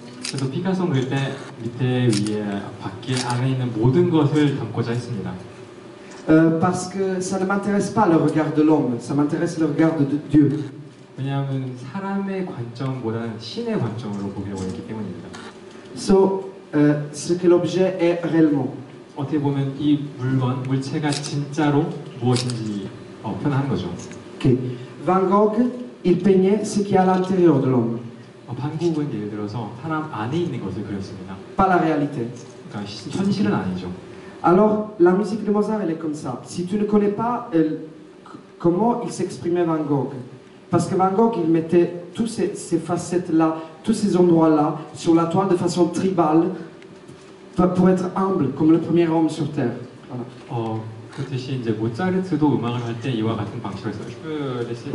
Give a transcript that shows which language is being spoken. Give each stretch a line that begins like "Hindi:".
Korean: 그래서 피카소 그릴 때 밑에 위에 밖에 안에 있는 모든 것을 담고자 했습니다.
French: Parce que ça ne m'intéresse pas le regard de l'homme, ça m'intéresse le regard de Dieu.
Korean: 왜냐하면 사람의 관점보다는 신의 관점으로 보려고 했기 때문입니다.
French: So, ce que l'objet est réellement.
Korean: 어떻게 보면 이 물체가 진짜로 무엇인지 표현하는 거죠. Okay.
French: Van Gogh, il peignait ce qui est à l'intérieur de l'homme,
Korean: 반 고흐는 예를 들어서 사람 안에 있는 것을 그렸습니다.
French: pas la réalité.
Korean: 그러니까 현실은 아니죠.
French: Alors, la musique de Mozart, elle est comme ça. Si tu ne connais pas comment il s'exprimait Van Gogh, parce que Van Gogh, il mettait toutes ces facettes-là, tous ces endroits-là, sur la toile de façon tribale, pour être humble, comme le premier homme sur terre. Voilà.
Korean: 그렇듯이 이제 모차르트도 음악을 할 때 이와 같은 방식으로 했어요.